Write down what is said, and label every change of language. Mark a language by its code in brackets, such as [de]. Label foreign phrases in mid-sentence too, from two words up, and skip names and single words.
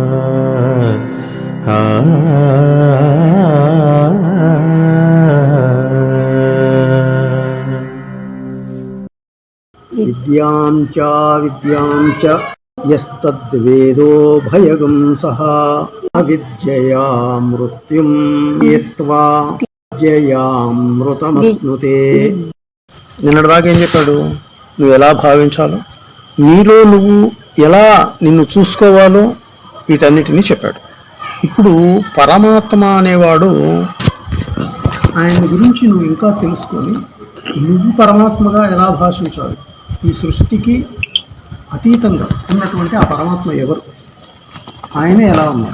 [sa] विद्यां च यस्तद्वेदो भयगं सः अविद्यया मृत्युं तीर्त्वा విద్యయామృతమశ్నుతే. [te] నిన్నటిదాకా ఏం చెప్పాడు? నువ్వు ఎలా భావించాలో, నీలో నువ్వు ఎలా నిన్ను చూసుకోవాలో వీటన్నిటినీ చెప్పాడు. ఇప్పుడు పరమాత్మ అనేవాడు, ఆయన గురించి నువ్వు ఇంకా తెలుసుకొని నువ్వు పరమాత్మగా ఎలా భాషించాలి, ఈ సృష్టికి అతీతంగా ఉన్నటువంటి ఆ పరమాత్మ ఎవరు, ఆయనే ఎలా ఉన్నాడు.